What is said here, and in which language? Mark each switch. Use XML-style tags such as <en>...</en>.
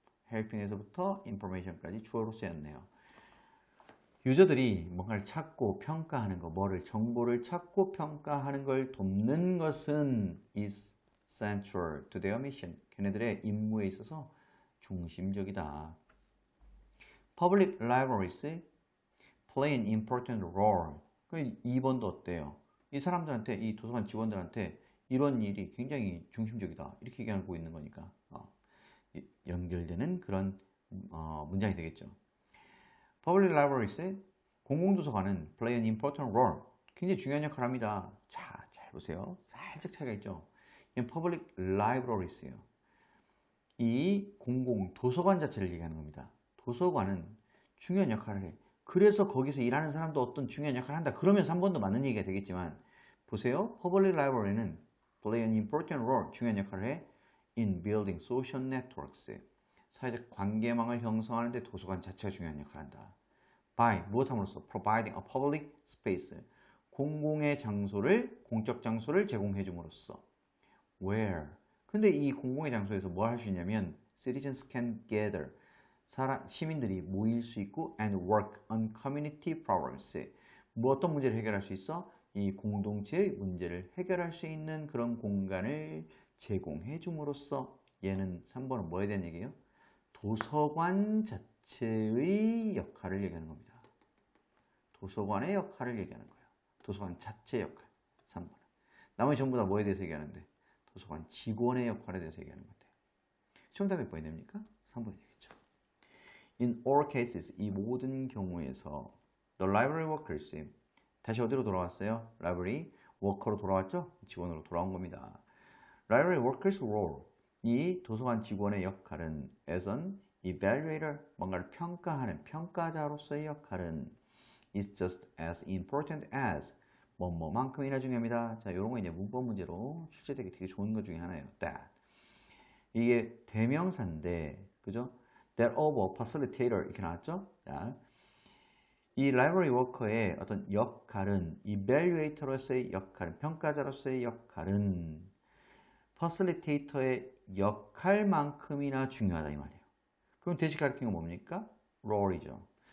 <ko>helping에서부터 information까지 주어로 쓰였네요. 유저들이 뭔가를 찾고 평가하는 거, 정보를 찾고 평가하는 걸 돕는 것은</ko> <en>is central to their mission.</en> <ko>걔네들의 임무에 있어서 중심적이다.</ko> <en>Public libraries play an important role.</en> <ko>2번도 어때요? 이 사람들한테, 이 도서관 직원들한테 이런 일이 굉장히 중심적이다, 이렇게 얘기하고 있는 거니까 연결되는 그런 문장이 되겠죠.</ko> <en>Public libraries,</en> <ko>공공도서관은</ko> <en>play an important role,</en> <ko>굉장히 중요한 역할을 합니다. 자, 잘 보세요. 살짝 차이가 있죠. 이건 public libraries예요. 이 공공도서관 자체를 얘기하는 겁니다. 도서관은 중요한 역할을 해. 그래서 거기서 일하는 사람도 어떤 중요한 역할을 한다. 그러면 3번도 맞는 얘기가 되겠지만, 보세요.</ko> <en>Public library는 play an important role,</en> <ko>중요한 역할을 해.</ko> <en>in building social networks,</en> <ko>사회적 관계망을 형성하는 데 도서관 자체가 중요한 역할을 한다. by, 무엇함으로써?</ko> <en>providing a public space,</en> <ko>공공의 장소를, 공적 장소를 제공해 줌으로써. where, 근데 이 공공의 장소에서 뭘 할 수 있냐면</ko> <en>citizens can gather,</en> <ko>시민들이 모일 수 있고</ko> <en>and work on community problems,</en> <ko>뭐 어떤 문제를 해결할 수 있어? 이 공동체의 문제를 해결할 수 있는 그런 공간을 제공해 줌으로써. 얘는 3번은 뭐에 대한 얘기예요? 도서관 자체의 역할을 얘기하는 겁니다. 도서관의 역할을 얘기하는 거예요. 도서관 자체의 역할. 3번은. 나머지 전부 다 뭐에 대해서 얘기하는데? 도서관 직원의 역할에 대해서 얘기하는 건데. 정답이 몇 번이 됩니까? 3번이 되겠죠.</ko> <en>In all cases,</en> <ko>이 모든 경우에서</ko> <en>the library workers,</en> <ko>다시 어디로 돌아왔어요? 라이브러리 워커로 돌아왔죠? 직원으로 돌아온 겁니다.</ko> <en>Library workers role,</en> <ko>이 도서관 직원의 역할은</ko> <en>as an evaluator,</en> <ko>뭔가를 평가하는 평가자로서의 역할은</ko> <en>is just as important as,</en> <ko>뭐뭐만큼이나 중요합니다. 자, 이런 거 이제 문법 문제로 출제되기 되게 좋은 것 중에 하나예요. that. 이게 대명사인데, 그죠?</ko> <en>that of a facilitator</en> <ko>이렇게 나왔죠? 자, 이 라이브러리 워커의 어떤 역할은, evaluator로서의 역할은, 평가자로서의 역할은 facilitator의 역할만큼이나 중요하다 이 말이에요. 그럼 대시 가리키는 건 뭡니까? role이죠.</ko>